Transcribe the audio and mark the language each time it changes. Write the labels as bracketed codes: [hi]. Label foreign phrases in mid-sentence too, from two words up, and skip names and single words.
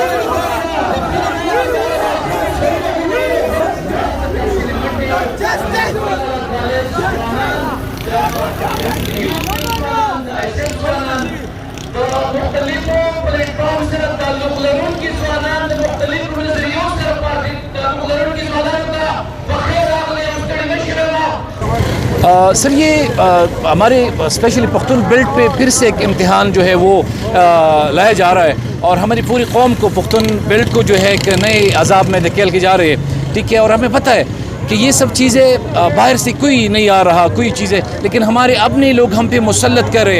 [ps] مختلفو پلیټفارم سره تعلق لرونکي ځوانان د مختلفو نظریو سره تعلق لرونکي ځوانانو ته بخیر راغلی او ستړي مه شئ. [ur] سر یہ ہمارے اسپیشلی پختون بیلٹ پہ پھر سے ایک امتحان جو ہے وہ لایا جا رہا ہے اور ہماری پوری قوم کو پختون بیلٹ کو جو ہے ایک نئے عذاب میں دھکیل کے جا رہی ہے، ٹھیک ہے. اور ہمیں پتا ہے کہ یہ سب چیزیں باہر سے کوئی نہیں آ رہا کوئی چیزیں، لیکن ہمارے اپنے لوگ ہم پہ مسلط کر رہے ہیں.